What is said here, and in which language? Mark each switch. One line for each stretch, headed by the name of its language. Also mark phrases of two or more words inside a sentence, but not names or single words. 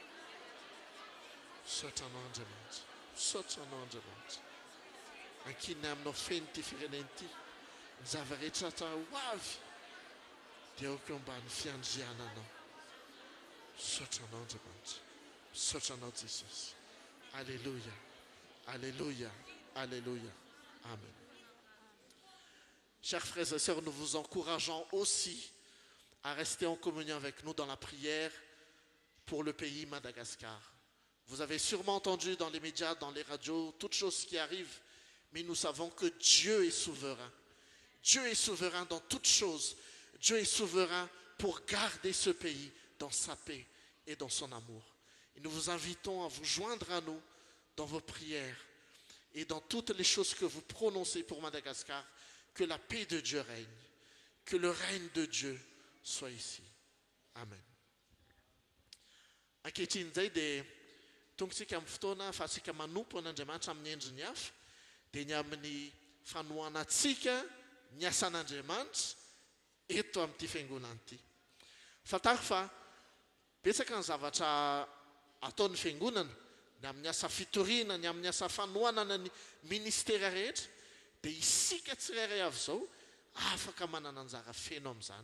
Malagasy: Misaotra anao Andriamanitra, misaotra anao Andriamanitra. Ankinay aminao feno ty fireneny ty, ny zava-rehetra atao ho avy dia aoka ambany fiandriananao. Misaotra anao Andriamanitra, misaotra anao Jesosy. Alléluia, alléluia, alléluia. Amen.
French: Chers frères et sœurs, nous vous encourageons aussi à rester en communion avec nous dans la prière pour le pays Madagascar. Vous avez sûrement entendu dans les médias, dans les radios, toutes choses qui arrivent, mais nous savons que Dieu est souverain. Dieu est souverain dans toutes choses. Dieu est souverain pour garder ce pays dans sa paix et dans son amour. Et nous vous invitons à vous joindre à nous dans vos prières et dans toutes les choses que vous prononcez pour Madagascar, que la paix de Dieu règne, que le règne de Dieu soit ici. Amen.
Malagasy: Ankehitriny zay dia tonga amin'ny fotoana fa tsika manompo an'Andriamanitra amin'ny endriny hafa dia ny amin'ny fanohanantsika ny asan'Andriamanitra eto amin'ity fiangonana ity. Fantaro fa betsaka ny zavatra ataon'ny fiangonana ny amin'ny asa fitoriana, ny amin'ny asa fanohanana ny ministera rehetra, dia isika tsirairay avy izao afaka manana anjara feno amin'izany.